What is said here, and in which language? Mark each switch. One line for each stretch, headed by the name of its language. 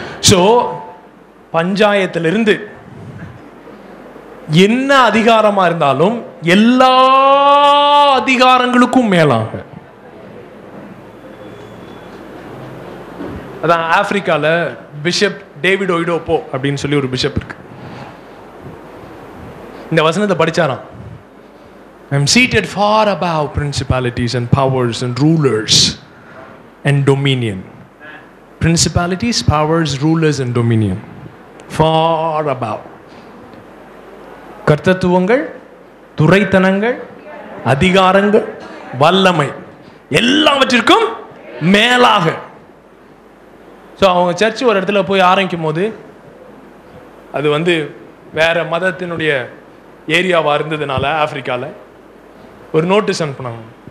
Tamil: So பஞ்சாயத்திலிருந்து என்ன அதிகாரமா இருந்தாலும் எல்லா அதிகாரங்களுக்கும் மேலாக. அதான் ஆப்பிரிக்கால பிஷப் டேவிட் ஒய்டோப்போ அப்படின்னு சொல்லி ஒரு பிஷப் இருக்கு. இந்த வசனத்தை படிச்சாராம்.
English: I am seated far above principalities and powers and rulers and dominion. Principalities, powers, rulers and dominion. Far above.
Tamil: கர்த்தத்துவங்கள், துரைத்தனங்கள், அதிகாரங்கள், வல்லமை எல்லாவற்றிற்கும் மேலாக. ஸோ அவங்க சர்ச் ஒரு இடத்துல போய் ஆரம்பிக்கும் போது அது வேற மதத்தினுடைய ஏரியாவாக இருந்ததுனால ஆப்பிரிக்காவில் ஒரு நோட்டீஸ் அனுப்புனாங்க.